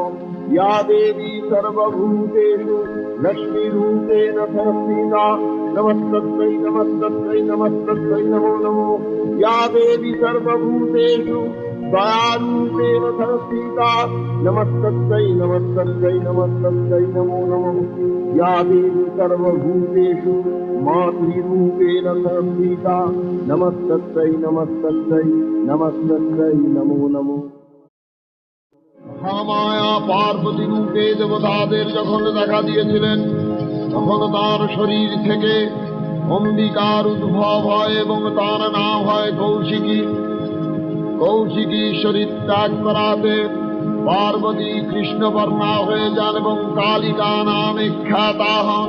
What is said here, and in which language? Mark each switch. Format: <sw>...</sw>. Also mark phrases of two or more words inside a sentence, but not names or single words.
<sa>या देवी सर्वभूतेषु लक्ष्मीरूपेण संस्थिता नमस्तस्यै नमस्तस्यै नमस्तस्यै नमो नमः या देवी सर्वभूतेषु दयारूपेण संस्थिता नमस्तस्यै नमस्तस्यै नमस्तस्यै नमो नमः या देवी सर्वभूतेषु मातृरूपेण संस्थिता नमस्तस्यै नमस्तस्यै नमस्तस्यै नमो नमः</sa> <bn>মহামায়া পার্বতী রূপে দেবতাদের যখন দেখা দিয়েছিলেন তখন তার শরীর থেকে অম্বিকার উদ্ভব হয় এবং তার নাম হয় কৌশিকী। কৌশিকী শরীর ত্যাগ করাতে পার্বতী কৃষ্ণবর্ণা হয়ে যান এবং কালিকা নামে খ্যাতা হন।</bn>